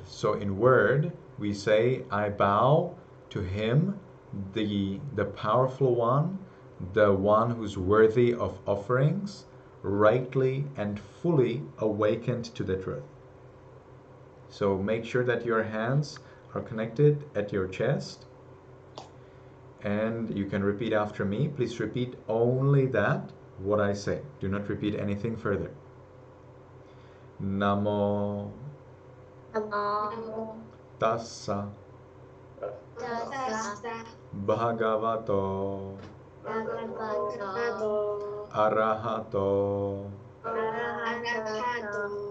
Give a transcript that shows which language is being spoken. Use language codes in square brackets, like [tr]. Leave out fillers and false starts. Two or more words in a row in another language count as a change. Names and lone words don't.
[en] So in word, we say, I bow to him, the powerful one, the one who's worthy of offerings, rightly and fully awakened to the truth. So make sure that your hands are connected at your chest, and you can repeat after me. Please repeat only that, what I say. Do not repeat anything further. [pi] Namo Namo Tassa Tassa Bhagavato Bhagavato Arahato Arahato